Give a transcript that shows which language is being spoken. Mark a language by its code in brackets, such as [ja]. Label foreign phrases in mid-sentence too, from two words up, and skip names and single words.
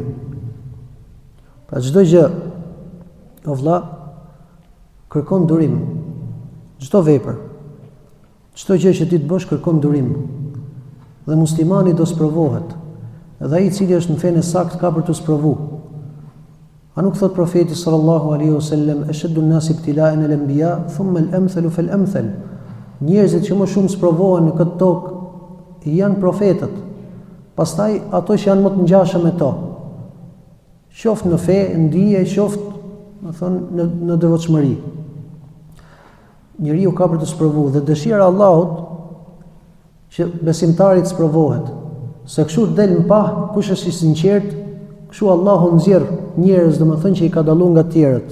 [sq] Pra çdo gjë, o vëlla, kërkon durim. Çdo vepër, çdo gjë që ti të bësh kërkon durim. Dhe muslimani do sprovohet. Edhe ai i cili është në fenë sakt ka për të sprovuar. A nuk thot profeti [ar] صلى الله عليه وسلم, أشد الناس ابتلاء الأنبياء ثم الأمثل فالأمثل. [sq] Njerëzit që më shumë sprovohen në këtë tokë janë profetët, pastaj ato që janë më të ngjashëm me to, qoftë në fe, në dije, qoftë në devotshmëri. Njeriu ka për të sprovuar dhe dëshira e Allahut që besimtari të sprovohet, se kështu del në pah kush është i sinqert, kështu Allahu nxjerr njerëz, domethënë që i ka dalluar nga të tjerët.